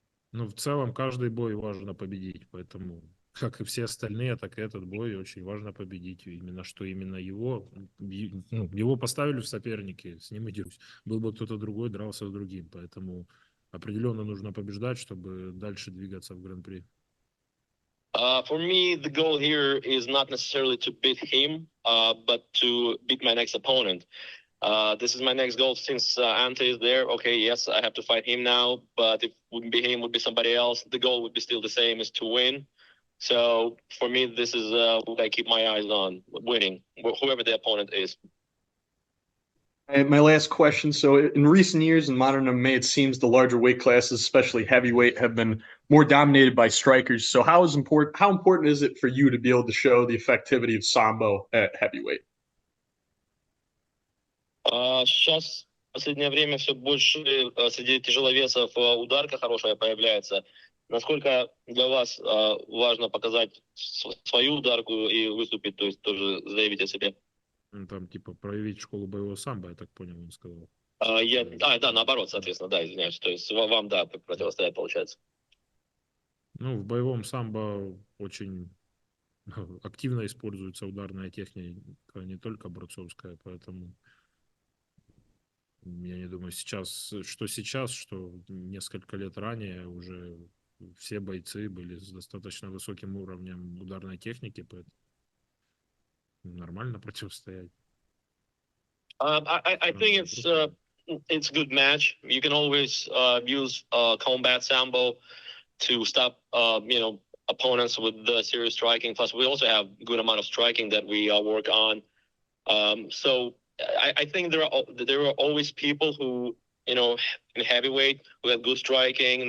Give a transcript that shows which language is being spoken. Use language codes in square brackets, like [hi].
[ru] Ну, в целом, каждый бой важно победить, поэтому, как и все остальные, так и этот бой очень важно победить. Именно что именно его, ну, его поставили в соперники, с ним идешь. Был бы кто-то другой, дрался с другим, поэтому определенно нужно побеждать, чтобы дальше двигаться в Гран-при. [en] For me, the goal here is not necessarily to beat him, but to beat my next opponent. This is my next goal since Ante is there. Okay, yes, I have to fight him now, but if it wouldn't be him, would be somebody else. The goal would be still the same, is to win. So for me, this is what I keep my eyes on, winning, whoever the opponent is. And my last question. So, in recent years in modern MMA, it seems the larger weight classes, especially heavyweight, have been more dominated by strikers. So, how important is it for you to be able to show the effectivity of sambo at heavyweight? [ru] Сейчас в последнее время все больше среди тяжеловесов ударка хорошая появляется. Насколько для вас важно показать свою ударку и выступить, то есть тоже заявить о себе? Ну, там, типа, проявить школу боевого самбо, я так понял, он сказал. Да, наоборот, соответственно, да, извиняюсь. То есть вам, да, противостоять получается. Ну, в боевом самбо очень активно используется ударная техника, не только борцовская, поэтому я не думаю, сейчас, что несколько лет ранее уже все бойцы были с достаточно высоким уровнем ударной техники, поэтому нормально противостоять. [en] I think it's a good match. You can always use combat sambo to stop opponents with the serious striking. Plus, we also have good amount of striking that we work on. So I think there are always people who in heavyweight who have good striking.